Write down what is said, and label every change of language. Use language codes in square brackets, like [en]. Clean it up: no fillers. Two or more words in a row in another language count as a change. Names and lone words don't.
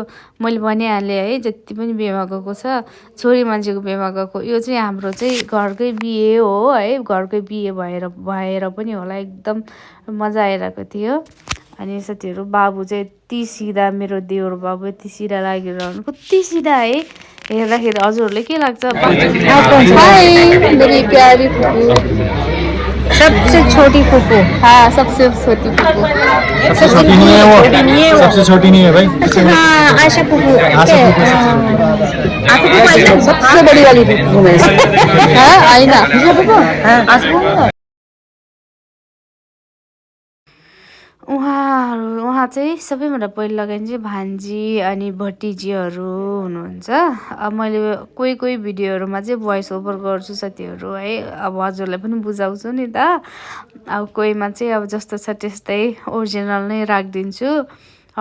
[ne] मैले भनिहालेँ है, जति पनि बिहेमा गएको छ, छोरी मान्छेको बिहेमा गएको, यो चाहिँ हाम्रो चाहिँ घरकै बिहे हो है। घरकै बिहे भएर पनि होला, एकदम मजा आइरहेको थियो। अनि साथीहरू बाबु चाहिँ यति सिधा, मेरो देवर बाबु यति सिधा लागिरहनु, कति सिधा है। हेर्दाखेरि हजुरहरूले के लाग्छ? [hi] मेरी प्यारी फुपू, सबसे छोटी फुपू। हाँ सबसे छोटी फुपू, सबसे छोटी नहीं है भाई। हाँ आशा फुपू, सबसे बड़ी वाली फुपू है आईना। [ne] उहाँ चाहिँ सबैभन्दा पहिला लगाइने चाहिँ भान्जी अनि भतिजीहरू हुनुहुन्छ। अब मैले कोही भिडियोहरूमा चाहिँ [en] voice over [ne] गर्छु साथीहरू है। अब हजुरलाई पनि बुझाउँछु नि त। अब कोहीमा चाहिँ अब जस्तो छ त्यस्तै ओरिजिनल नै राखिदिन्छु।